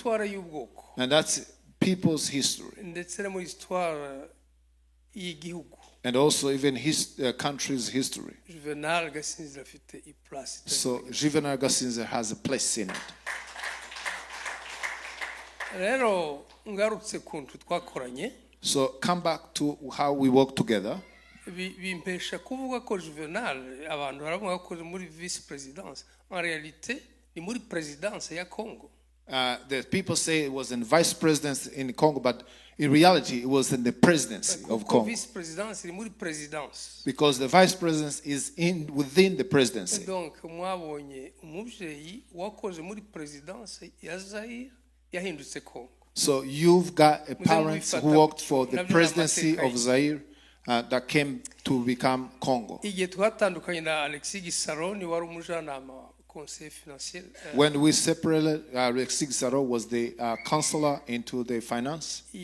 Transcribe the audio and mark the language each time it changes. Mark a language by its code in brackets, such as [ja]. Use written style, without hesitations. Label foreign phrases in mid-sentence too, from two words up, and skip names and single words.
[en] And that's people's history. And also even his country's history. So Juvenal Gasinzira has a place in it. So come back to how we work together. [rn] Bimpesha kuvuga ko Juvenal abantu baravuga ko muri [en] vice presidence [fr] en réalité [rn] ni muri présidence ya Congo. [en] The people say it was in vice presidence in Congo, but in reality it was in the presidency of Congo. Vice presidence [rn] ni muri présidence. [en] Because the vice presidence is within the presidency. [rn] Donc mwabonye umuvyeyi wakoze muri présidence ya Zaire yahindutse Congo. [en] So you've got a parents who worked for the presidency of Zaire that came to become Congo. When we separated, Alexis Gisaro was the counselor into the finance.